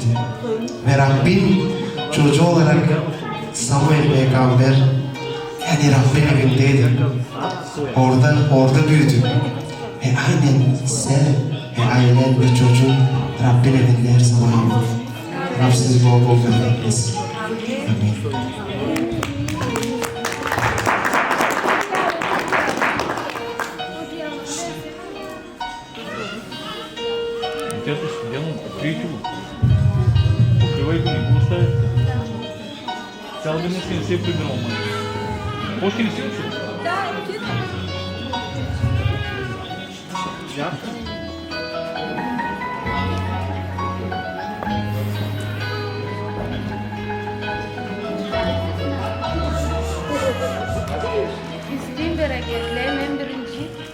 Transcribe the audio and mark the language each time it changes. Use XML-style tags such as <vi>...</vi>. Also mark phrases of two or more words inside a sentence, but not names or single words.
<tr>Ve Rabbin çocuğu olarak Samuel peygamber, yani Rabbin evindeydi. Orada büyüdü. Ve aynen sen ve ailen ve çocuğun Rabbin evinde her zaman. Rab sizi bol bol bereketlesin. Amin.</tr> <ru>Интересно, что делаем? Открытие. Открывай-ка, не буду ставить.</ru> <bg>Цял ден си не се прибирал, май. Още не си учил? Да, Господин Берекетле, мен Беринджи.</bg>